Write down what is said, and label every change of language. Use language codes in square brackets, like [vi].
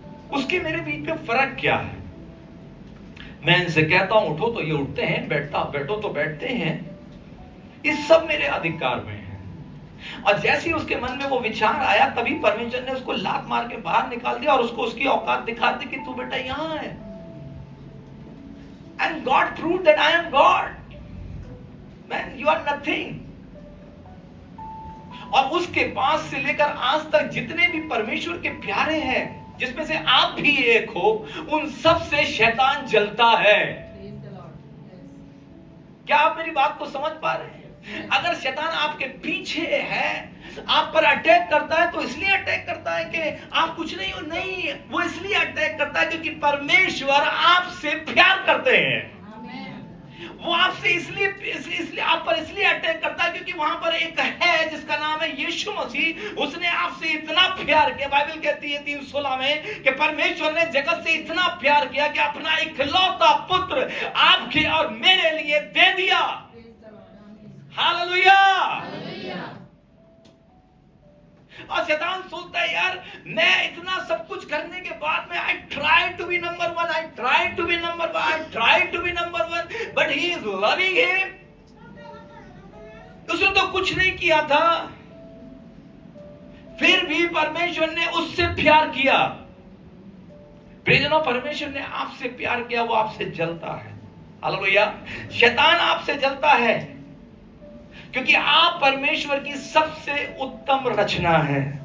[hi] उसके मेरे बीच में फर्क क्या है? मैं इनसे कहता हूं उठो तो ये उठते हैं, बैठो तो बैठते हैं। इस सब मेरे अधिकार में है। और जैसे ही उसके मन में वो विचार आया, तभी परमेश्वर ने उसको लात मार के बाहर निकाल दिया और उसको उसकी औकात दिखा दी कि तू बेटा यहां है। [en] And God proved that I am God. Man, you are nothing. [hi] और उसके पास से लेकर आज तक जितने भी परमेश्वर के प्यारे हैं, जिसमें से आप भी एक हो, उन सब से शैतान जलता है। क्या आप मेरी बात को समझ पा रहे हैं? अगर शैतान आपके पीछे है, आप पर अटैक करता है, तो इसलिए अटैक करता है कि आप कुछ नहीं हो। नहीं, वो इसलिए अटैक करता है क्योंकि परमेश्वर आपसे प्यार करते हैं। वो आपसे इसलिए आप पर इसलिए अटैक करता है क्योंकि वहां पर एक है जिसका नाम है यीशु मसीह। उसने आपसे इतना प्यार किया। बाइबल कहती है 3:16 में कि परमेश्वर ने जगत से इतना प्यार किया कि अपना इकलौता पुत्र आपके और मेरे लिए दे दिया। हालेलुया। और शैतान सोचता है यार, मैं इतना सब कुछ करने के बाद में [en] I tried to be number one, I tried to be number one, I tried to be number one, but he is loving him. [hi] उसने तो कुछ नहीं किया था, फिर भी परमेश्वर ने उससे प्यार किया। प्रियजनों, परमेश्वर ने आपसे प्यार किया, वो आपसे जलता है। हालेलुया। शैतान आपसे जलता है क्योंकि आप परमेश्वर की सबसे उत्तम रचना है।